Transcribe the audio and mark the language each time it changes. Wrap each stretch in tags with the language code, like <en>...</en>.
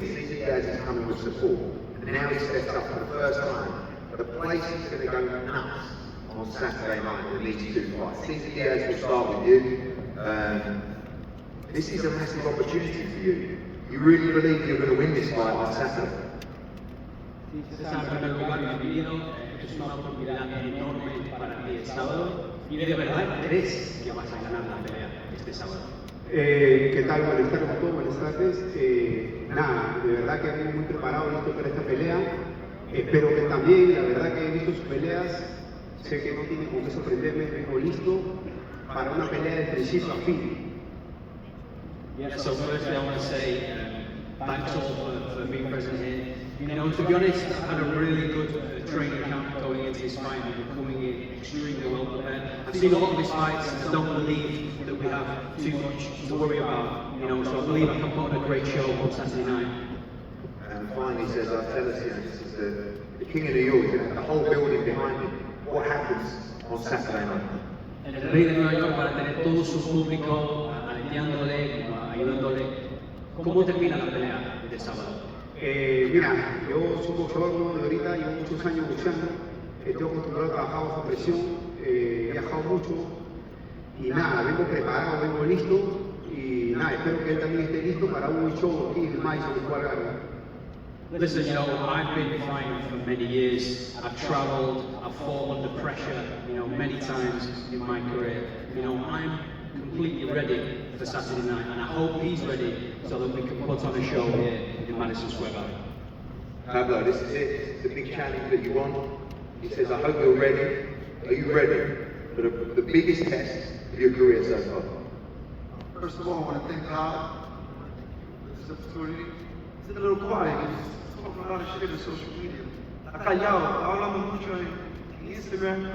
<en>Cesar Diaz is coming with support. And now he steps up for the first time. The place is going to go nuts on Saturday night with these two fights. Cesar Diaz, will start with you. This is a massive opportunity for you. You really believe you're going to win this fight on Saturday?</en> <es>César, en primer lugar, bienvenido. Es una oportunidad enorme para ti el sábado y de verdad crees que vas a ganar la pelea este sábado. ¿Qué tal? Buenas tardes a todos, buenas tardes. Nada, de verdad que vengo muy preparado, listo para esta pelea. Espero que también, la verdad que he visto sus peleas, sé que no tiene con qué sorprenderme, vengo listo para una pelea de principio a fin.</es> <en>Yeah, so firstly I want to say thanks all for being present here. You know, to be honest, I had a really good training camp going into this fight and coming in extremely well prepared. I've seen a lot of these fights and I don't believe that we have too much to worry about, you know, so I believe I can put on a great show on Saturday night. And finally says, I'll tell us, this is the King of New York, the whole building behind him. What happens on Saturday night?</en> <es>El rey de Nueva York para tener todo su público aleteándole, ayudándole. ¿Cómo termina la pelea del sábado? Mira, yo soy boxeador nuevo de ahorita, llevo muchos años boxeando, estoy acostumbrado a trabajar bajo presión, he viajado mucho y nada, vengo preparado, vengo listo y nada, espero que él también esté listo para un show aquí en Madison Square Garden.</es> <en>Listen, you know, I've been fighting for many years. I've travelled, I've fought under pressure, you know, many times in my career. You know, I'm completely ready for Saturday night, and I hope he's ready so that we can put on a show here in Madison Square Garden. Pablo, this is it. It's the big challenge that you want. He says, I hope you're ready. Are you ready for the biggest test of your career so far? First of all, I want to thank God for this opportunity. It's a little quiet. He's talking a lot of shit on social media.</en> <es>Está callado, está hablando mucho en Instagram.</es>